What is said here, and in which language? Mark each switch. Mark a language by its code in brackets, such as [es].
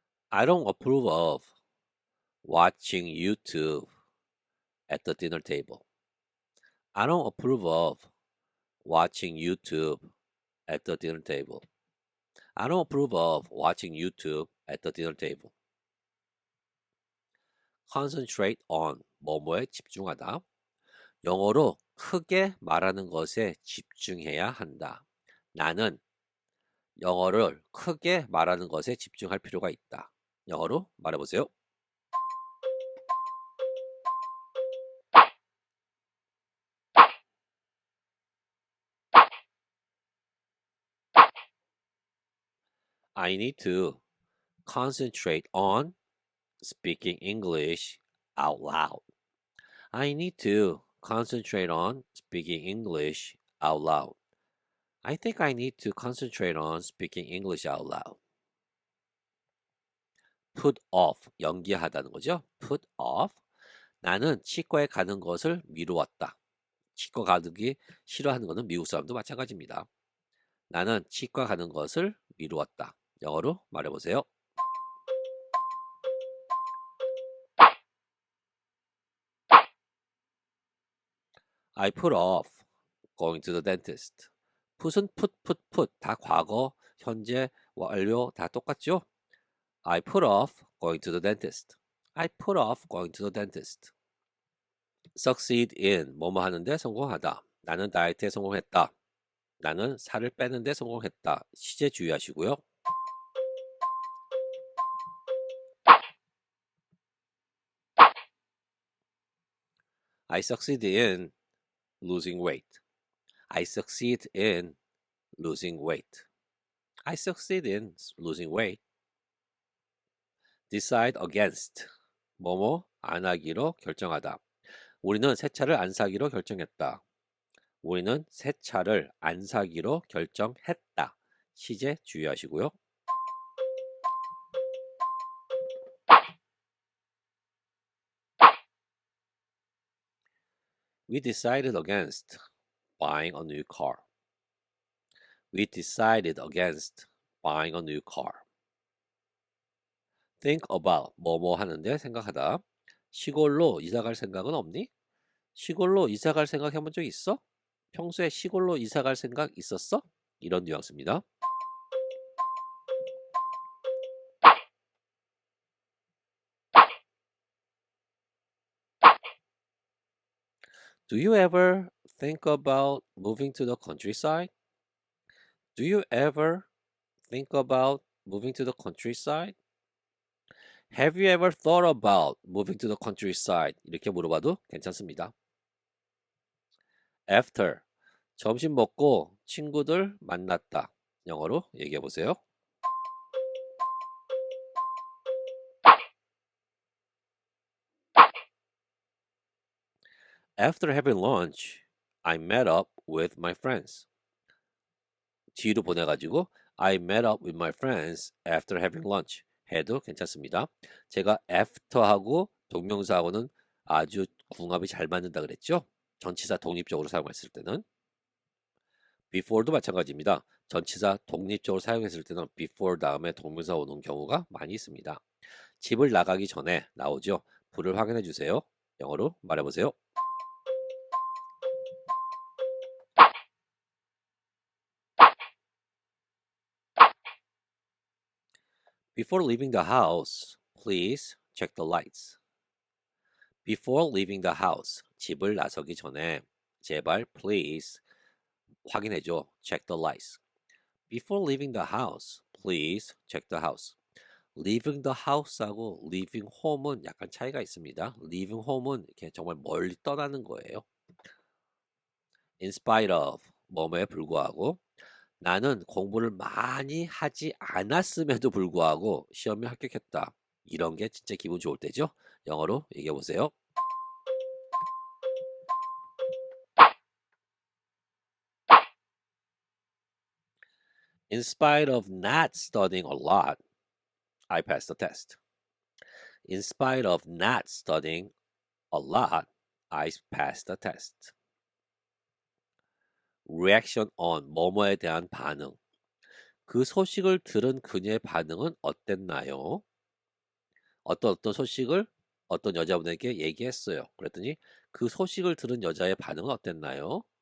[en] I don't approve of watching YouTube at the dinner table. I don't approve of watching YouTube at the dinner table. I don't approve of watching YouTube at the dinner table. concentrate on [ko] 뭐뭐에 집중하다. 영어로 크게 말하는 것에 집중해야 한다. 나는 영어를 크게 말하는 것에 집중할 필요가 있다. 영어로 말해보세요. [en] I need to concentrate on speaking English out loud. I need to concentrate on speaking English out loud. I think I need to concentrate on speaking English out loud. put off, [ko] 연기하다는 거죠. [en] put off. [ko] 나는 치과에 가는 것을 미루었다. 치과 가기 싫어하는 것은 미국 사람도 마찬가지입니다. 나는 치과 가는 것을 미루었다. 영어로 말해보세요. [en] I put off going to the dentist. [ko] put은 put 다 과거형 현재, 완료 다 똑같죠? [en] I put off going to the dentist. I put off going to the dentist. succeed in [ko] 뭐뭐 하는데 성공하다. 나는 다이어트에 성공했다. 나는 살을 빼는데 성공했다. 시제 주의하시고요. [en] I succeed in losing weight. I succeed in losing weight. I succeed in losing weight. decide against [ko] 뭐뭐 안 하기로 결정하다. 우리는 새 차를 안 사기로 결정했다. 우리는 새 차를 안 사기로 결정했다. 시제 주의하시고요. [en] We decided against buying a new car. We decided against buying a new car. think about [ko] 뭐뭐 하는데 생각하다. 시골로 이사 갈 생각은 없니? 시골로 이사 갈 생각 해본 적 있어? 평소에 시골로 이사 갈 생각 있었어? 이런 뉘앙스입니다. [en] Do you ever think about moving to the countryside? Do you ever think about moving to the countryside? Have you ever thought about moving to the countryside? [ko] 이렇게 물어봐도 괜찮습니다. After 점심 먹고 친구들 만났다. 영어로 얘기해 보세요. [en] After having lunch, I met up with my friends. [ko] 뒤로 보내가지고 [en] I met up with my friends after having lunch [ko] 해도 괜찮습니다. 제가 after하고 동명사하고는 아주 궁합이 잘 맞는다 그랬죠? 전치사 독립적으로 사용했을 때는 before도 마찬가지입니다. 전치사 독립적으로 사용했을 때는 before 다음에 동명사 오는 경우가 많이 있습니다. 집을 나가기 전에 나오죠. 불을 확인해 주세요. 영어로 말해 보세요. [en] Before leaving the house, please check the lights. Before leaving the house, [ko] 집을 나서기 전에 제발 [en] please [ko] 확인해줘. [en] Check the lights. Before leaving the house, please check the house. Leaving the house [ko] 하고 [en] leaving home [ko] 은 약간 차이가 있습니다. [en] Leaving home [ko] 은 이렇게 정말 멀리 떠나는 거예요. [en] In spite of [ko] 뭐뭐에 불구하고 나는 공부를 많이 하지 않았음에도 불구하고 시험에 합격했다. 이런 게 진짜 기분 좋을 때죠. 영어로 얘기해 보세요. [en] In spite of not studying a lot, I passed the test. In spite of not studying a lot, I passed the test. Reaction on [ko] 뭐뭐에 대한 반응. 그 소식을 들은 그녀의 반응은 어땠나요? 어떤 소식을 어떤 여자분에게 얘기했어요. 그랬더니 그 소식을 들은 여자의 반응은 어땠나요?